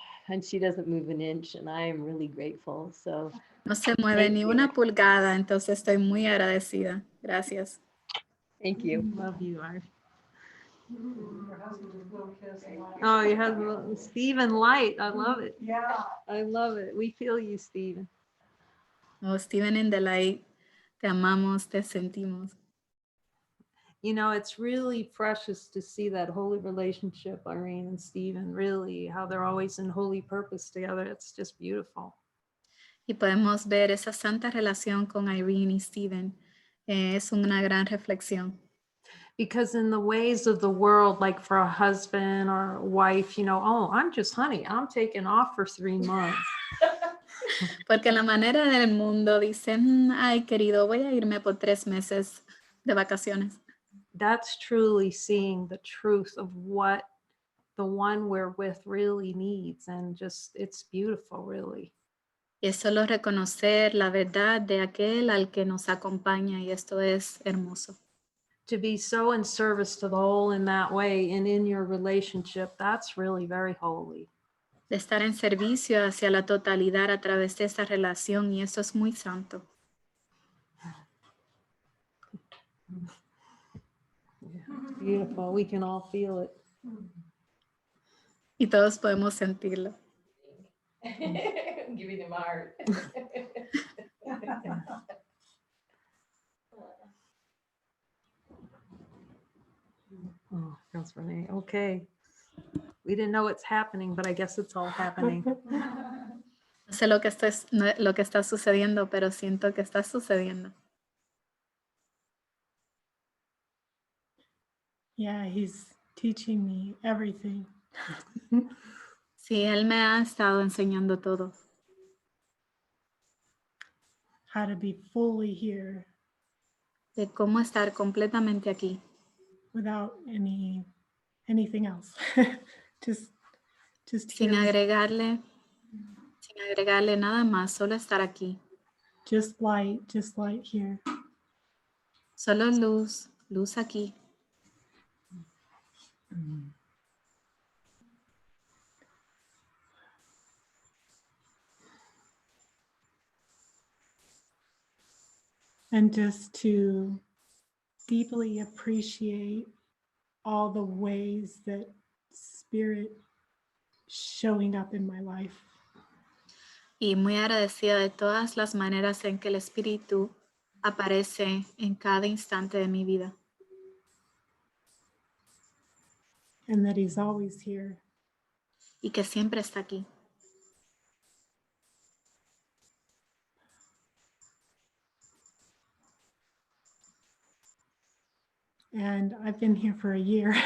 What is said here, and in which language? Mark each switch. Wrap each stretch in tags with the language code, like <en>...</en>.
<en>and she doesn't move an inch. And I am really grateful. So</en> <es>No se mueve</es> <en>Thank</en> <es>ni</es> <en>you.</en> <es>una pulgada, entonces estoy muy agradecida. Gracias.</es> <en>thank you. Love you, Art. Your husband is a little kiss and like- Oh, you have a Stephen Light. I love it. Yeah. I love it. We feel you, Stephen.</en> <es>Oh, Steven and Delight, te amamos, te sentimos.</es> <en>You know, it's really precious to see that holy relationship, Irene and Stephen, really, how they're always in holy purpose together. It's just beautiful.</en> <es>Y podemos ver esa santa relación con Irene y Steven. Es una gran reflexión.</es> <en>Because in the ways of the world, like for a husband or a wife, you know, oh, I'm just, honey, I'm taking off for 3 months.</en> <es>Porque la manera del mundo dicen, ay querido, voy a irme por 3 meses de vacaciones.</es> <en>That's truly seeing the truth of what the one we're with really needs. And just, it's beautiful, really.</en> <es>Y es solo reconocer la verdad de aquel al que nos acompaña y esto es hermoso.</es> <en>To be so in service to the whole in that way and in your relationship, that's really very holy.</en> <es>De estar en servicio hacia la totalidad a través de esta relación y eso es muy santo.</es> <en>It's beautiful. We can all feel it.</en> <es>Y todos podemos sentirlo.</es> <en>I'm giving him a heart. Oh, feels for me. Okay. We didn't know it's happening, but I guess it's all happening.</en> <es>No sé lo que está sucediendo, pero siento que está sucediendo.</es> <en>Yeah, he's teaching me everything.</en> <es>Sí, él me ha estado enseñando todo.</es> <en>How to be fully here</en> <es>De cómo estar completamente aquí.</es> <en>without anything else. just</en> <es>Sin</es> <en>here,</en> <es>agregarle nada más, solo estar aquí.</es> <en>just light here.</en> <es>Solo luz, luz aquí.</es> <en>And just to deeply appreciate all the ways that Spirit showing up in my life.</en> <es>Y muy agradecida de todas las maneras en que el Espíritu aparece en cada instante de mi vida.</es> <en>And that he's always here.</en> <es>Y que siempre está aquí.</es> <en>And I've been here for a year.</en>